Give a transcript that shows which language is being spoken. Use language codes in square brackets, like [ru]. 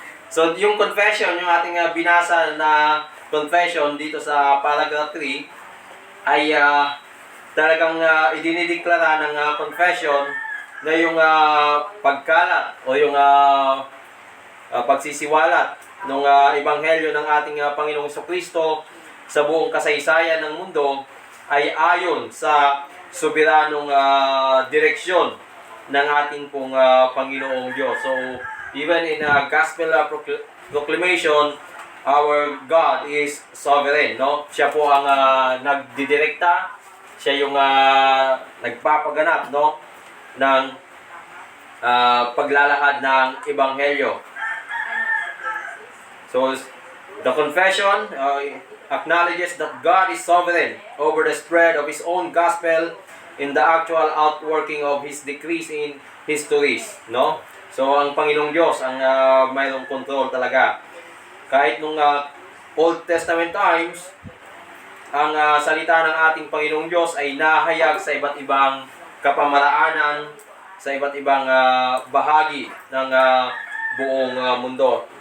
[tl] So yung confession, yung ating binasa na confession dito sa paragraph 3 ay talagang idinideklara ng confession na yung pagkalat o yung pagsisiwalat ng Ebanghelyo ng ating Panginoong Jesucristo sa buong kasaysayan ng mundo ay ayon sa soberanong direksyon ng ating pong Panginoong Diyos. [en] So, even in gospel proclamation, our God is sovereign, no? [tl] Siya po ang nagdidirekta, siya yung nagpapaganap, no, ng paglalakad ng Ebanghelyo. [en] So, the confession acknowledges that God is sovereign over the spread of His own gospel in the actual outworking of His decrees in histories, no? [tl] So, ang Panginoong Diyos ang mayroong control talaga. Kahit nung Old Testament times, ang salita ng ating Panginoong Diyos ay nahayag sa iba't ibang kapamaraanan, sa iba't ibang bahagi ng buong mundo.